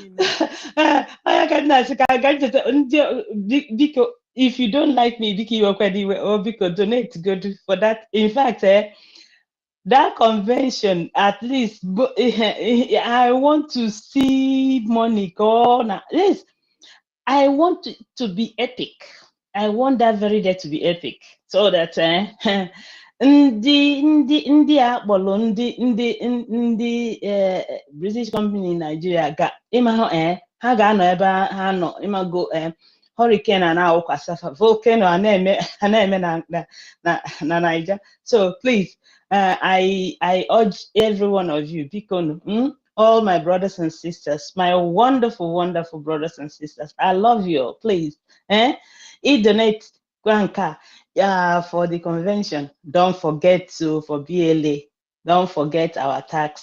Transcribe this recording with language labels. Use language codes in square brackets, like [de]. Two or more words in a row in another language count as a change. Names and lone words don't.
[en] If you don't like me, Biko donate good for that. In fact, that convention, at least, I want to see money go now. Yes, I want to be epic. I want that very day to be epic, so that [ig] ndị akpọrọ ndị [en] British company in Nigeria [ig] ga ịma ha ga-anọ ebe ha nọ ịmago hurricane a na-awụkwasị volcano a na-eme na Nigeria. [en] So please, I urge every one of you, biko, all my brothers and sisters, my wonderful, wonderful brothers and sisters, I love you all. Please, donate for the convention. Don't forget to for BLA. Don't forget our tax.